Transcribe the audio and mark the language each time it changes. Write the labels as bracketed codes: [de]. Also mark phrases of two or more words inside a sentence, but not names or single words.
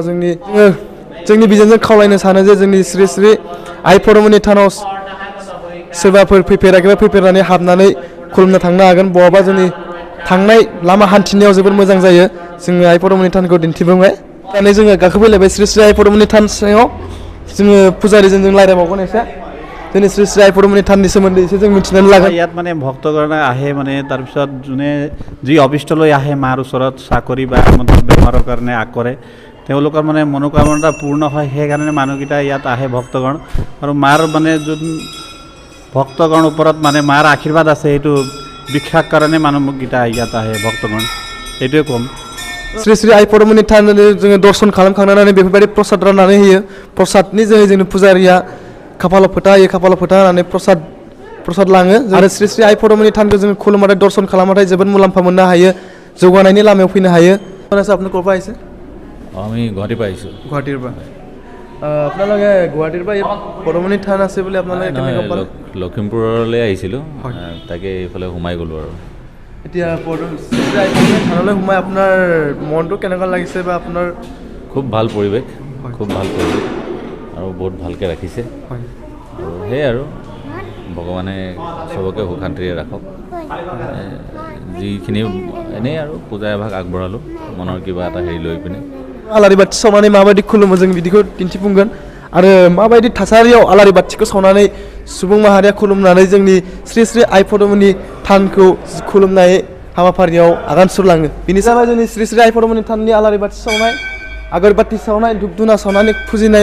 [brx] जोंनि बिजोंजों खावलायनो सानो जे जोंनि सिरि सिरि आइ पदुमनि थानाव सोरबाफोर फैफेराखैबा फैफेरनानै हाबनानै खुलुमनो थांनो हागोन। बहाबा जोंनि थांनाय लामा हान्थिनायाव जोबोद मोजां जायो। जोङो आइ पदुमनि थानखौ दिन्थिफुंबाय। दानिया जोङो गाखोफैलायबाय सिरि सिरि आइ पदुमनि थान सिङाव। जोङो फुजारिजों जों रायज्लायबावगोन एसे जोंनि श्री श्री आइ पदुमनि थाननि सोमोन्दै एसे जों मिथिनानै लागोन। [as] ইয়াত মানে ভক্তগণে আহে মানে তাৰপিছত যোনে যি অভিষ্টলৈ আহে মাৰ ওচৰত চাকৰি বা বেমাৰৰ কাৰণে আগ কৰে তেওঁলোকৰ মানে মনোকামনা পূৰ্ণ হয়। সেইকাৰণে মানুহকেইটা ইয়াত আহে ভক্তগণ। আৰু মাৰ মানে যোন ভক্তগণ ওপৰত মানে মাৰ আশীৰ্বাদ আছে সেইটো বিখ্যাত কাৰণে মানুহকেইটা ইয়াত আহে ভক্তগণ। এইটোৱে ক'ম। श्री श्री आइ पदुमनि थान जोङो दर्शन खालामखांनानै बेफोरबायदि प्रसाद राननानै होयो। प्रसादनि जोहै जोंनि फुजारिया खाफालाव फोथा होयो। खाफालाव फोथा होनानै प्रसाद लाङो। आरो श्री श्री आइ पदुमनि थानखौ जोङो खुलुमबाथाय दर्शन खालामबाथाय जोबोद मुलाम्फा मोननो हायो। जौगानायनि लामायाव फैनो हायो। আপুনি ক'ৰ পৰা আহিছে? আমি গুৱাহাটীৰ পৰা আহিছোঁ। গুৱাহাটীৰ পৰা আপোনালোকে গুৱাহাটীৰ পৰা পদুমনি থান আছে বুলি আপোনালোকে কেনেকৈ গম পালে? লখিমপুৰলৈ আহিছিলোঁ, তাকে এইফালে সোমাই গ'লোঁ আৰু। এতিয়া থানলৈ সোমাই আপোনাৰ মনটো কেনেকুৱা লাগিছে বা আপোনাৰ? খুব ভাল পৰিৱেশ, খুব ভাল পৰিৱেশ আৰু বহুত ভালকৈ ৰাখিছে। আৰু সেয়াই আৰু ভগৱানে চবকে সুখ শান্তিৰে ৰাখক। যিখিনি এনেই আৰু পূজা এভাগ আগবঢ়ালোঁ মনৰ কিবা এটা হেৰি লৈ পিনে। [brx] आलारि बाथि सावनानै माबायदि खुलुमो जों बिदिखौ दिन्थिफुंगोन। आरो माबायदि थासारियाव आलारि बाथिखौ सावनानै सुबुं माहारिया खुलुमनानै जोंनि श्री श्री आइ पदुमनि थानखौ खुलुमनाय हाबाफारियाव आगान सुरलाङो। बिनि जाबाय जोंनि श्री श्री आइ पदुमनि थाननि आलारि बाथि सावनाय, आगरबाथि सावनाय, धुप धुना सावनानै फुजिनाय।